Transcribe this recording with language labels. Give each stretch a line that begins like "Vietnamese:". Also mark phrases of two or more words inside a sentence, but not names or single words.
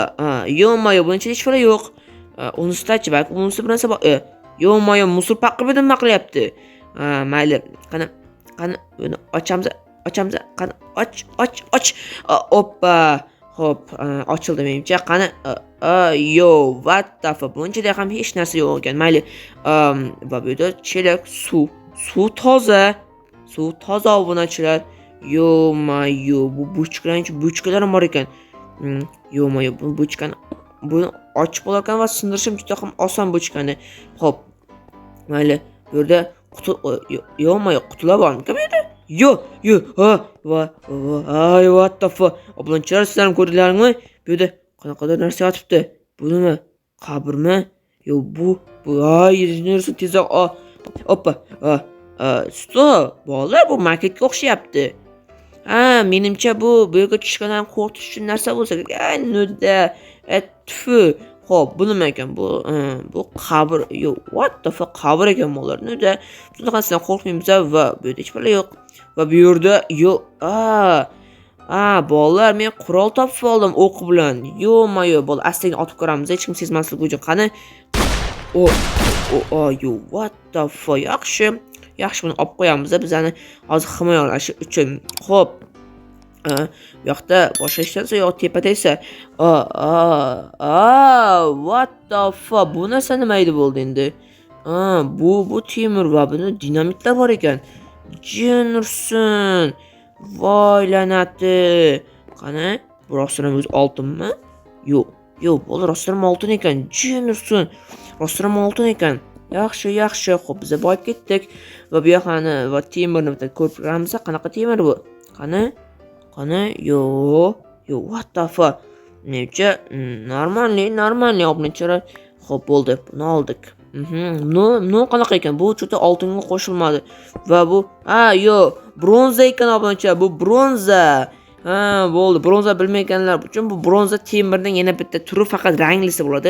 Uzbek: Yo-mayo, buni ichida hech narsa yo'q. Unisidachi, balki unisi bir narsa bor. Yo-mayo, musor paqib nima qilyapti? Mayli, qani buni ochamiz. Qani och. Oppa. Xo'p, ochildi menimcha. Qani yo,
English: what the fuck?
Uzbek: Bunchada ham hech narsa yo'q ekan. Mayli. Va bu yerda chelak suv toza. Suv toza obunachilar. Yo-mayo, bu buchkalar ham bor ekan. Yo-mayo, bu buchkani buni ochib olarkan va sindirishim juda ham oson buchkani. Xo'p. Mayli, bu yerda yo-mayo, qutilar bormi? Bu yerda? Yo, ay,
English: what the fuck?
Uzbek: Obunachilar, sizlar ham ko'rdinglarmi? Bu yerda qanaqadir narsa yotibdi. Bu nima? Qabrmi? Yo, bu ay, nerasi tezroq. Oppa. Stop. Bolalar, bu maketga o'xshayapti. Menimcha bu yerga tushgandan qo'rqish uchun narsa bo'lsa kerak. Nuda. Tfu. Xo'p, bu nima ekan? Bu qabr.
English: Yo, what the fuck?
Uzbek: Qabr ekan bolalar. Nuda. Bunaqasidan qo'rqmaymiz va bu yerda hech narsa yo'q. Va bu yerda yo'q. Bolalar, men qurol topib oldim o'q bilan. Yo-mayo, bolalar, astaga otib ko'ramiz, hech kim sezmasligi uchun. Qani?
English: Yo, what the fuck?
Uzbek: Yaxshi, buni olib qo'yamiz. Bizani hozir himoyalash uchun. Xo'p. Bu yoqda boshqa hech narsa yo'q, tepada esa.
English: What the fuck?
Uzbek: Bu narsa nima edi bo'ldi endi? Bu temir va buni dinamitlar bor ekan. Jinursin. Voy lanati. Qani? Bu rostdan o'zi oltinmi? Yo'q, bu rostdan oltin ekan. Jinursin. Rostdan oltin ekan. Yaxshi. Xo'p, biz boyib ketdik. Va bu yoqani va temirni bitta ko'rib ko'ramiz. Qanaqa temir bu? Qani?
English: Yo, what the fuck?
Uzbek: Menimcha normalniy obunachilar. Xo'p, bo'ldi. Buni oldik. No qanaqa ekan? Bu juda oltinga qo'shilmadi. Va bu yo, bronza ekan obunachilar. Bu bronza. Bo'ldi. Bronza bilmaganlar uchun bu bronza temirning yana bitta turi, faqat ranglisi bo'ladi.